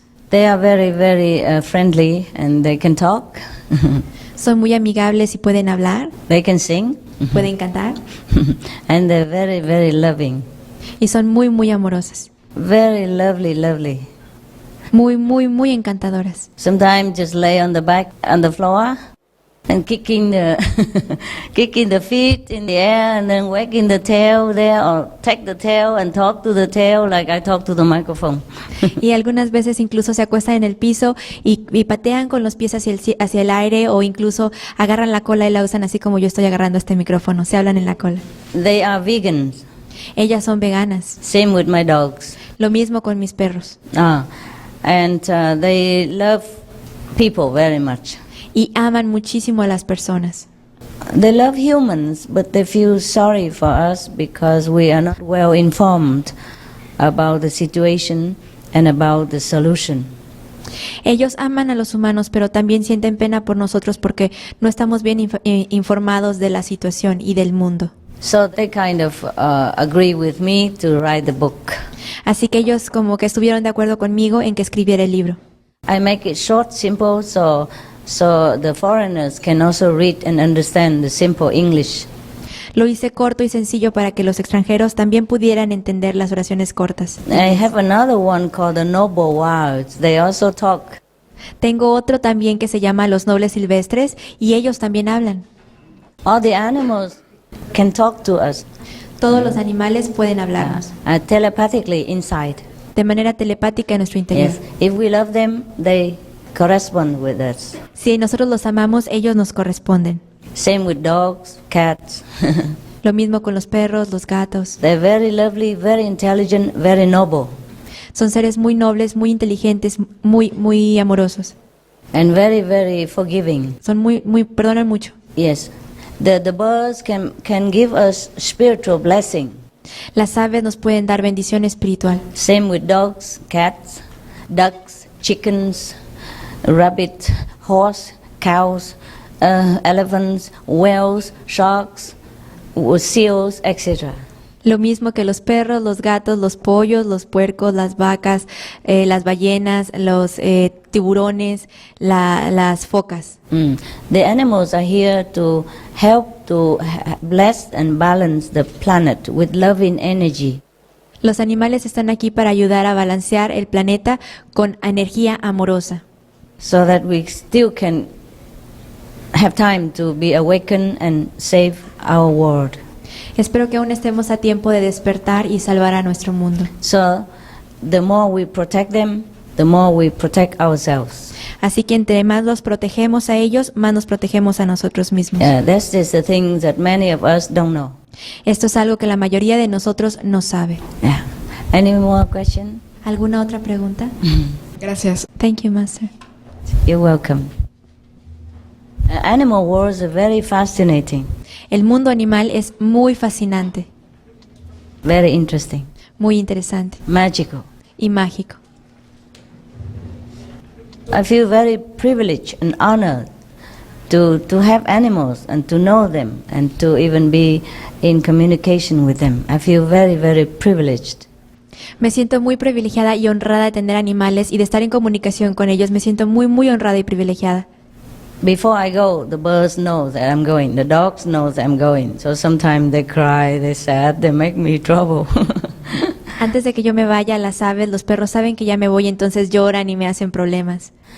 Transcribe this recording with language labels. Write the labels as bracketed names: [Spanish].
[English] They are very, very friendly and they can talk. [Spanish] Son muy amigables y pueden hablar. [English] They can sing. [Spanish] Pueden cantar. [English] And they're very, very loving. [Spanish] Y son muy, muy amorosas. [English] Very lovely, lovely. [Spanish] Muy, muy, muy encantadoras. [English] Sometimes just lay on the back, on the floor, and kicking the feet in the air, and then wagging the tail there, or take the tail and talk to the tail like I talk to the microphone. [Spanish] Y algunas veces incluso se acuestan en el piso y patean con los pies hacia el aire, o incluso agarran la cola y la usan así como yo estoy agarrando este micrófono. Se hablan en la cola. [English] They are vegans. [Spanish] Ellas son veganas. [English] Same with my dogs. [Spanish] Lo mismo con mis perros. [English] And they love people very much. [Spanish] Y aman muchísimo a las personas. [English] They love humans, but they feel sorry for us because we are not well informed about the situation and about the solution. [Spanish] Ellos aman a los humanos, pero también sienten pena por nosotros porque no estamos bien informados de la situación y del mundo. [English] So they kind of agree with me to write the book. [Spanish] Así que ellos como que estuvieron de acuerdo conmigo en que escribiera el libro. [English] I make it short, simple, so the foreigners can also read and understand the simple English. [Spanish] Lo hice corto y sencillo para que los extranjeros también pudieran entender las oraciones cortas. [English] I have another one called the Noble Wilds. They also talk. [Spanish] Tengo otro también que se llama Los Nobles Silvestres y ellos también hablan. [English] All the animals can talk to us. [Spanish] Todos los animales pueden hablarnos. [English] Telepathically inside. [Spanish] De manera telepática en nuestro interior. [English] Yes. If we love them, they correspond with us. [Spanish] Si nosotros los amamos, ellos nos corresponden. [English] Same with dogs, cats. [Spanish] Lo mismo con los perros, los gatos. [English] They're very lovely, very intelligent, very noble. [Spanish] Son seres muy nobles, muy inteligentes, muy amorosos. [English] And very, very forgiving. [Spanish] Son perdonan mucho. [English] Yes. The birds can give us spiritual blessing. [Spanish] Las aves nos pueden dar bendición espiritual. [English] Same with dogs, cats, ducks, chickens, rabbit, horse, cows, elephants, whales, sharks, seals, etc. [Spanish] Lo mismo que los perros, los gatos, los pollos, los puercos, las vacas, las ballenas, los tiburones, las focas. [English] The animals are here to help to bless and balance the planet with loving energy. [Spanish] Los animales están aquí para ayudar a balancear el planeta con energía amorosa. [English] So that we still can have time to be awakened and save our world. [Spanish] Espero que aún estemos a tiempo de despertar y salvar a nuestro mundo. [English] So, the more we protect them, the more we protect ourselves. [Spanish] Así que entre más los protegemos a ellos, más nos protegemos a nosotros mismos. [English] That's just the things that many of us don't know. [Spanish] Esto es algo que la mayoría de nosotros no sabe. [English] Yeah. Any more question? [Spanish] ¿Alguna otra pregunta? Gracias. [English] Thank you, Master. You're welcome. Animal worlds are very fascinating. [Spanish] El mundo animal es muy fascinante. [English] Very interesting. [Spanish] Muy interesante. [English] Magical. [Spanish] Y mágico. [English] I feel very privileged and honored to have animals and to know them and to even be in communication with them. I feel very, very privileged. [Spanish] Me siento muy privilegiada y honrada de tener animales y de estar en comunicación con ellos. Me siento muy honrada y privilegiada. [English] Before I go, the birds know that I'm going. The dogs know that I'm going. So sometimes they cry, they're sad, they make me trouble. [Spanish] Antes de que yo me vaya, las aves, los perros saben que ya me voy, entonces lloran y me hacen problemas.